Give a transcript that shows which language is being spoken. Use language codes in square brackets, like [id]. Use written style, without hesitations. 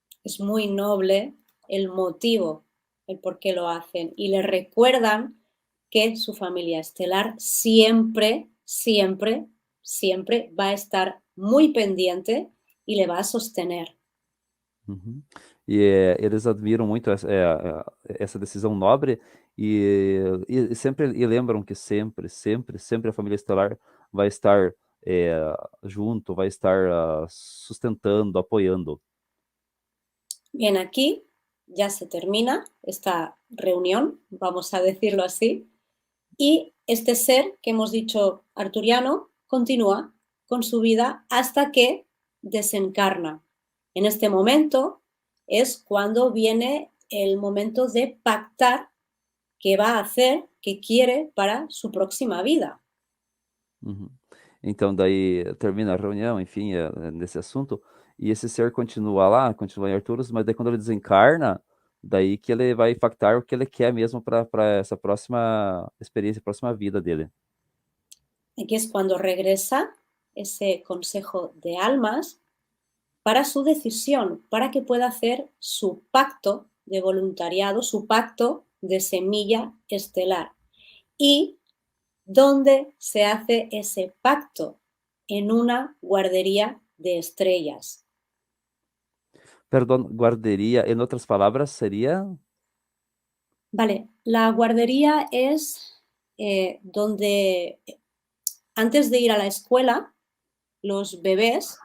[es] Es muy noble el motivo, el por qué lo hacen. Y les recuerdan que su familia estelar siempre, siempre, siempre va a estar muy pendiente y le va a sostener. Uhum. [pt] E eles admiram muito essa decisão nobre e sempre e lembram que sempre, sempre, sempre a família estelar vai estar junto, vai estar sustentando, apoiando. [es] Bien, aquí ya se termina esta reunión, vamos a decirlo así, y este ser que hemos dicho arturiano continúa con su vida hasta que desencarna. En este momento es cuando viene el momento de pactar qué va a hacer, qué quiere para su próxima vida. Uhum. [pt] Então, daí termina a reunião, enfim, nesse assunto, e esse ser continua lá, continua em Arturus, mas daí quando ele desencarna, daí que ele vai impactar o que ele quer mesmo para essa próxima experiência, próxima vida dele. [es] Aquí es cuando regresa ese consejo de almas para su decisión, para que pueda hacer su pacto de voluntariado, su pacto de semilla estelar. ¿Y dónde se hace ese pacto? En una guardería de estrellas. [pt] Perdão, guarderia, em outras palavras, seria? [es] Vale, la guardería es donde antes de ir a la escuela, los bebés